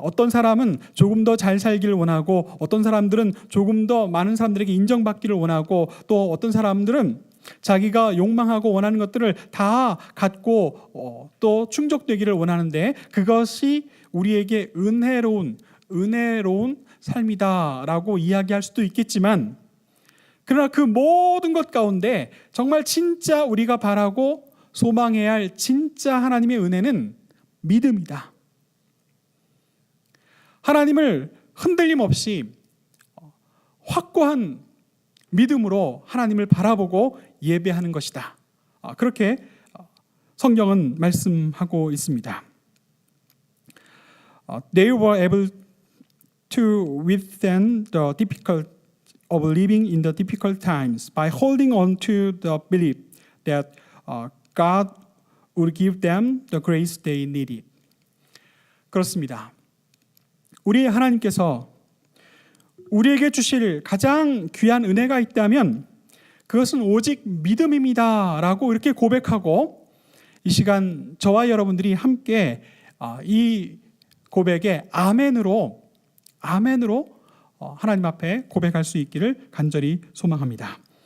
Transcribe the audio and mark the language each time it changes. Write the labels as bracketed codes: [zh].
[ko] 어떤 사람은 조금 더 잘 살기를 원하고 어떤 사람들은 조금 더 많은 사람들에게 인정받기를 원하고 또 어떤 사람들은 자기가 욕망하고 원하는 것들을 다 갖고 또 충족되기를 원하는데 그것이 우리에게 은혜로운 삶이다라고 이야기할 수도 있겠지만 그러나 그 모든 것 가운데 정말 진짜 우리가 바라고 소망해야 할 진짜 하나님의 은혜는 믿음이다. 하나님을 흔들림 없이 확고한 믿음으로 하나님을 바라보고 예배하는 것이다. 그렇게 성경은 말씀하고 있습니다. [en] They were able to withstand the difficult of living in the difficult times by holding on to the belief that God would give them the grace they needed. [ko] 그렇습니다. 우리 하나님께서 우리에게 주실 가장 귀한 은혜가 있다면 그것은 오직 믿음입니다 라고 이렇게 고백하고, 이 시간 저와 여러분들이 함께 이 고백에 아멘으로 하나님 앞에 고백할 수 있기를 간절히 소망합니다.